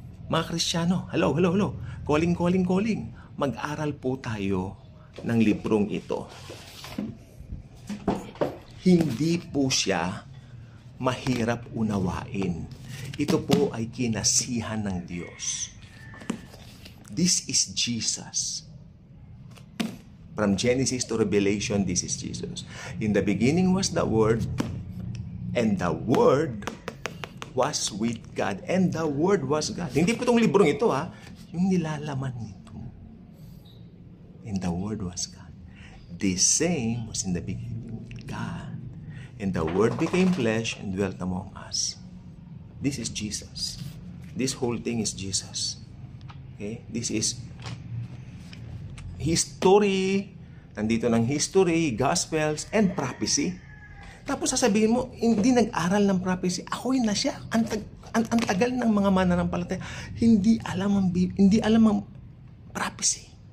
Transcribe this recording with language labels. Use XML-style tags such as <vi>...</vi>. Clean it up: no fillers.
<tl>Mga Kristiyano, hello. Calling. Mag-aral po tayo ng librong ito. Hindi po siya mahirap unawain. Ito po ay kinasihan ng Diyos.</tl> <en>This is Jesus. From Genesis to Revelation, this is Jesus. In the beginning was the Word, and the Word was with God, and the Word was God.</en> <tl>Hindi po itong librong ito, yung nilalaman nito.</tl> <en>And the Word was God. The same was in the beginning with God. And the Word became flesh and dwelt among us. This is Jesus. This whole thing is Jesus. Okay? This is history.</en> <tl>Nandito ng history, gospels, and prophecy. Tapos sasabihin mo, hindi nag-aral ng prophecy. Ako yun na siya. Ang tagal ng mga mananampalataya. Hindi alam ang prophecy.</tl>